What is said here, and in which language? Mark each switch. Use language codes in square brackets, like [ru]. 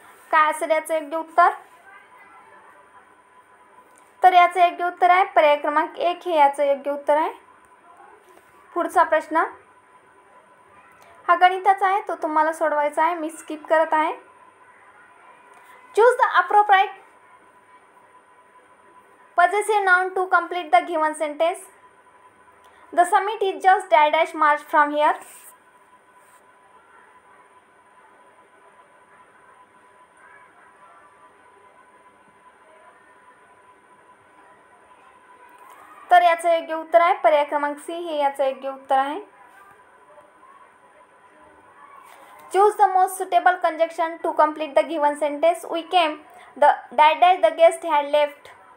[mr] काय असेल याचं योग्य उत्तर? तर याचं योग्य उत्तर आहे पर्याय क्रमांक 1 हे याचं योग्य उत्तर आहे. पुढचा प्रश्न, हा गणिताचा आहे, तो तुम्हाला सोडवायचा आहे, मी स्किप करत आहे. [en] Choose the appropriate possessive noun to complete the given sentence. The summit is just dash march from here. [mr] तर याचं योग्य उत्तर आहे पर्याय क्रमांक सी, हे याचं योग्य उत्तर आहे. [en] Choose the most suitable conjunction to complete the given sentence. We came the dash the guest had left.